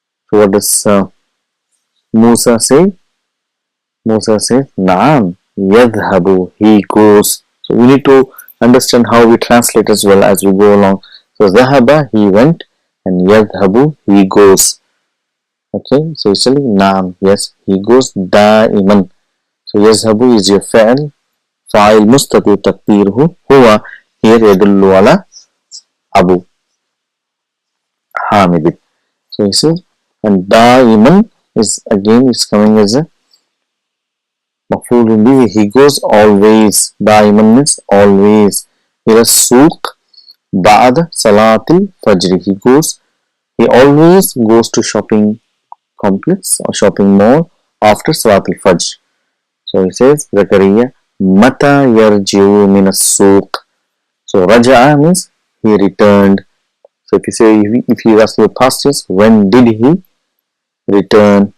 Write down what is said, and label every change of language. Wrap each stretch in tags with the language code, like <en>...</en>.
<en>So what does Musa say? Musa says</en> <ar>Naam yadhhabu,</ar> <en>he goes. So we need to understand how we translate as well as we go along. So ذهب, he went, and يذهب, he goes. Okay, so it's telling naam, yes, he goes دائما. So</en> <ar>يذهب</ar> <en>is your</en> <ar>فعل, فاعل مستتر تقديره هو,</ar> <en>here</en> <ar>يدل على أبو حامد.</ar> <en>So he says, and دائما is again is coming as a مفعول به. He goes always. دائما means always.</en> <ar>إلى السوق بعد صلاة الفجر.</ar> <en>He always goes to shopping complex or shopping mall after Salat al-Fajr. So he says, Zakaria,</en> <ar>Mata yarji'u min as-suq.</ar> <en>So Raja'a means he returned. So if you say, if you ask the past tense, when did he return?</en>